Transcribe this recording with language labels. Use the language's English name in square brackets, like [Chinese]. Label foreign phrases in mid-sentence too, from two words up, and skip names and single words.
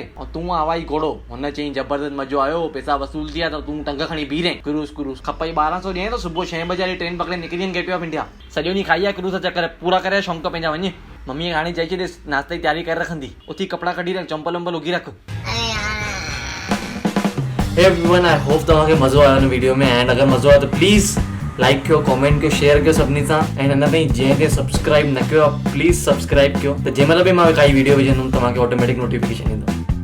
[Sindhi] ऐं तूं आवाई घोड़ो हुन चई जबरदस्त मज़ो आयो पैसा वसूल थी विया त तूं टंग खणी बीह रहे क्रूज़ खपई 1200 ॾिए त सुबुह 6 बजे वारी ट्रेन पकड़े निकिरी वञ गेटवे ऑफ इंडिया सॼो ॾींहुं खाई आहे क्रूज़ जा चक्कर पूरा करे शौंक़ पंहिंजा वञे। मम्मीअ हाणे चई छॾियसि नाश्ते जी तयारी करे रखंदी उथी कपिड़ा कढी रख चंपल वंपल उगी रख। [English] Everyone I hope [Sindhi] तव्हांखे मज़ो आयो हिन वीडियो में एंड अगरि मज़ो आयो त [English] please like [Sindhi] कयो कमेंट कयो शेयर कयो सभिनी सां ऐं अञा ताईं जंहिं सब्सक्राइब न कयो आहे [English] please subscribe [Sindhi] कयो त जंहिं महिल बि मां काई वीडियो विझंदुमि तव्हांखे [English] automatic notification [Sindhi] ईंदो।